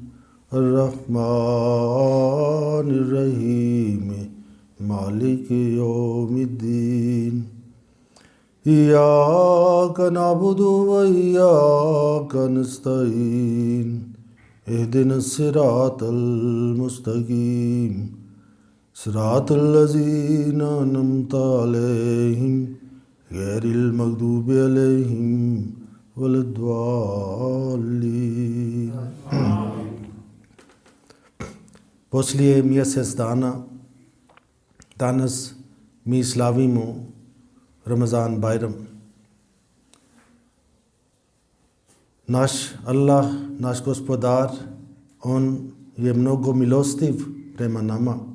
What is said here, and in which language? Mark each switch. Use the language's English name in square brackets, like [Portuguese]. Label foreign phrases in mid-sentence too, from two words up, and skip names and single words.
[Arabic] الرحمن الرحيم مالك يوم الدين إياك نعبد وإياك نستعين اهدنا الصراط المستقيم صراط الذين أنعمت عليهم غير المغضوب عليهم ولا الضالين. [Bosnian] Poslije mjesec dana, danas mi slavimo Ramazan Bajram. Naš Allah, naš gospodar, on je mnogo milostiv prema nama.